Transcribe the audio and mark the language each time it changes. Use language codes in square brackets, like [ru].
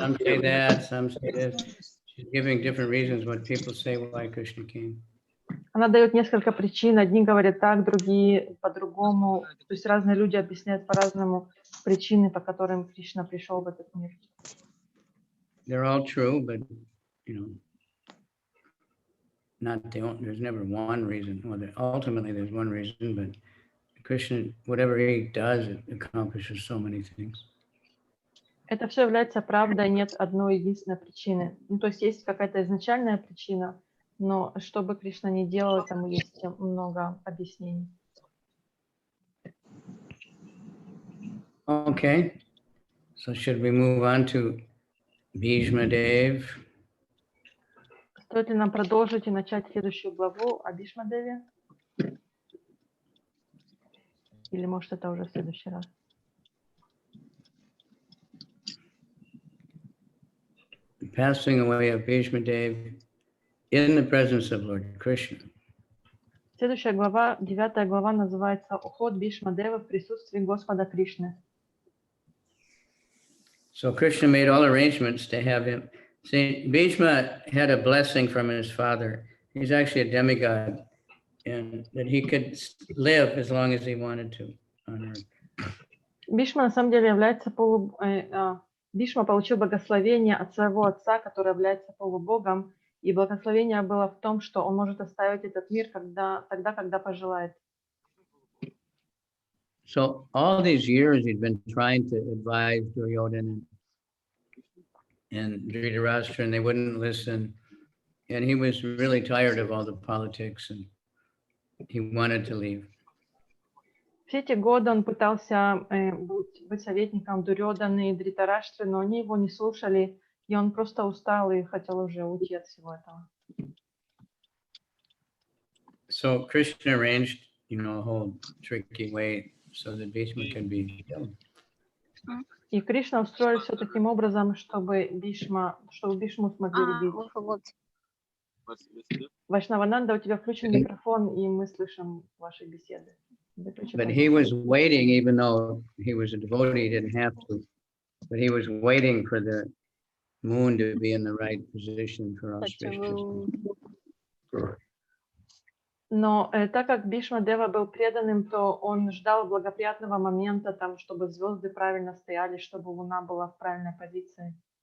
[en] some say that, some say this. She's giving different reasons what people say why Krishna came. [ru] Она дает несколько причин. Одни говорят так, другие по-другому. То есть разные люди объясняют по-разному причины, по которым Кришна пришел в этот мир. [en] They're all true, but there's never one reason. Well, ultimately there's one reason, but Krishna, whatever he does, it accomplishes so many things. [ru] Это все является правдой, нет одной единственной причины. Ну, то есть есть какая-то изначальная причина, но что бы Кришна ни делал, этому есть много объяснений. [en] Okay, so should we move on to Bhīṣmadeva? [ru] Стоит ли нам продолжить и начать следующую главу о Бхишмадеве? Или может это уже в следующий раз? [en] Passing Away of Bhīṣmadeva in the presence of Lord Kṛṣṇa. [ru] Следующая глава, 9 глава, называется «Уход Бхишмадевы в присутствии Господа Кришны». [en] So Krishna made all arrangements to have him. Saint Bhishma had a blessing from his father. He's actually a demigod, and that he could live as long as he wanted to on earth. [ru] Бхишма на самом деле является Бхишма получил благословение от своего отца, который является полубогом, и благословение было в том, что он может оставить этот мир тогда, когда пожелает. [en] So all these years he'd been trying to advise Duryodhana and Dhritarashtra, and they wouldn't listen. And he was really tired of all the politics, and he wanted to leave. [ru] Все эти годы он пытался быть советником Дурьоданы и Дритараштры, но они его не слушали, и он просто устал и хотел уже уйти от всего этого. [en] So Krishna arranged, a whole tricky way so that Bhishma could be killed. [ru] И Кришна устроил все таким образом, чтобы Бхишму смогли убить. Вайшнавананда, у тебя включен микрофон, и мы слышим ваши беседы. [en] But he was waiting, even though he was a devotee, he didn't have to. But he was waiting for the moon to be in the right position for auspicious. [ru] Но так как Бхишмадева был преданным, то он ждал благоприятного момента, чтобы звезды правильно стояли, чтобы луна была в правильной позиции.